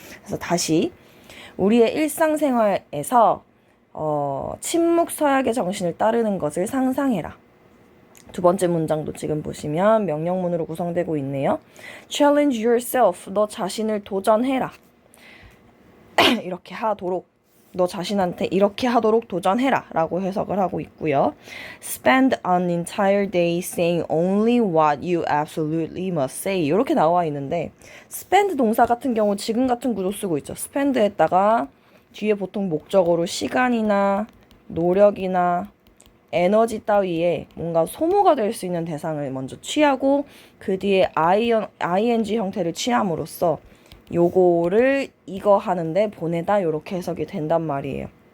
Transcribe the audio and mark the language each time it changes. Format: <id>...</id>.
<ko>그래서 다시 우리의 일상생활에서 침묵 서약의 정신을 따르는 것을 상상해라. 두 번째 문장도 지금 보시면 명령문으로 구성되고 있네요.</ko> <en>Challenge yourself.</en> <ko>너 자신을 도전해라. 이렇게 하도록 너 자신한테 이렇게 하도록 도전해라 라고 해석을 하고 있고요.</ko> <en>Spend an entire day saying only what you absolutely must say</en> <ko>이렇게 나와 있는데 spend 동사 같은 경우 지금 같은 구조 쓰고 있죠. spend에다가 뒤에 보통 목적어로 시간이나 노력이나 에너지 따위에 뭔가 소모가 될 수 있는 대상을 먼저 취하고 그 뒤에 ing 형태를 취함으로써 요거를 이거 하는데 보내다 요렇게 해석이 된단 말이에요.</ko>